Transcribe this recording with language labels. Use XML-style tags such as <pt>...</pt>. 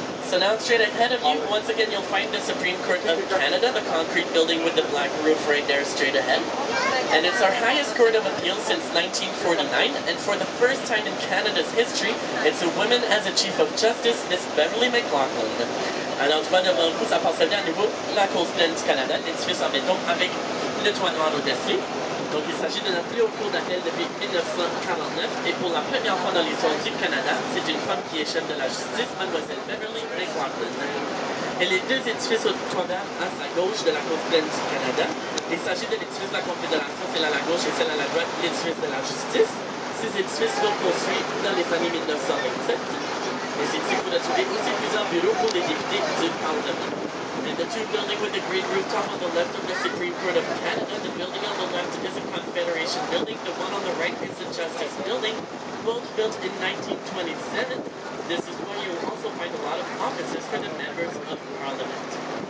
<en>So now straight ahead of you, once again you'll find the Supreme Court of Canada, the concrete building with the black roof right there straight ahead. And it's our highest court of appeal since 1949, and for the first time in Canada's history, it's a woman as a Chief of Justice, Miss Beverly McLaughlin.</en> <fr>Alors, tu vois devant vous, ça passe bien à nouveau la côte pleine du Canada, l'édifice en béton avec le toit noir au-dessus. Donc, il s'agit de notre plus haut cour d'appel depuis 1949, et pour la première fois dans l'histoire du Canada, c'est une femme qui est chef de la justice, Mademoiselle Beverly McLaughlin. Et les deux édifices au toit vert à sa gauche de la côte pleine du Canada. Il s'agit de l'édifice de la Confédération, celle à la gauche et celle à la droite, l'édifice de la justice. Ces édifices furent construits dans les années 1927. Et c'est ici que vous retrouvez aussi plusieurs bureaux pour les députés du Parlement.</fr> <en>And the two buildings with the green rooftop on the left of the Supreme Court of Canada, the building on the left is a Confederation building, the one on the right is the Justice Building, both built in 1927. This is where you will also find a lot of offices for the members of Parliament.</en>